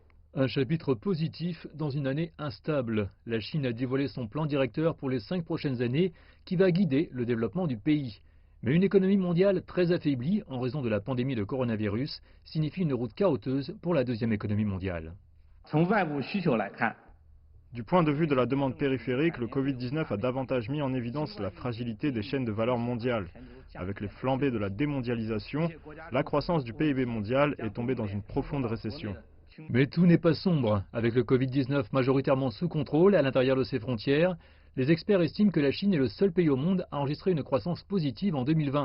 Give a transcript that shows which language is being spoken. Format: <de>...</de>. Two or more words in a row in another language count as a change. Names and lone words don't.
<fr>Un chapitre positif dans une année instable. La Chine a dévoilé son plan directeur pour les 5 prochaines années qui va guider le développement du pays. Mais une économie mondiale très affaiblie en raison de la pandémie de coronavirus signifie une route chaoteuse pour la deuxième économie mondiale.</fr> <zh>从外部需求来看，</zh> <fr>Du point de vue de la demande périphérique, le Covid-19 a davantage mis en évidence la fragilité des chaînes de valeur mondiales. Avec les flambées de la démondialisation, la croissance du PIB mondial est tombée dans une profonde récession. Mais tout n'est pas sombre. Avec le Covid-19 majoritairement sous contrôle à l'intérieur de ses frontières, les experts estiment que la Chine est le seul pays au monde à enregistrer une croissance positive en 2020.</fr>